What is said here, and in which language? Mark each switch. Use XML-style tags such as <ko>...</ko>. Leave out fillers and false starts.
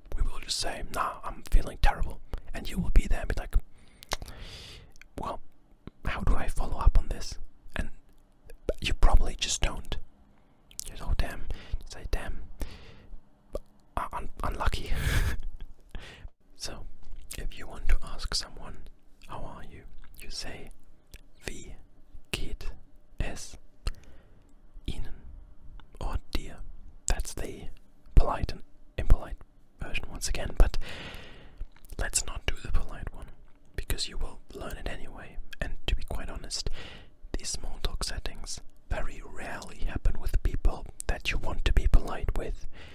<en>We will just say, nah, I'm feeling terrible. And you will be there and be like, well, how do I follow up on this? And you probably just don't. You know, damn. You say, damn. Unlucky. So, if you want to ask someone, how are you? You say,</en> <de>wie geht es Ihnen</de> <en>or dir? That's the polite and impolite version once again, but let's not do the polite one, because you will learn it anyway. And to be quite honest, these small talk settings very rarely happen with people that you want to be polite with.</en>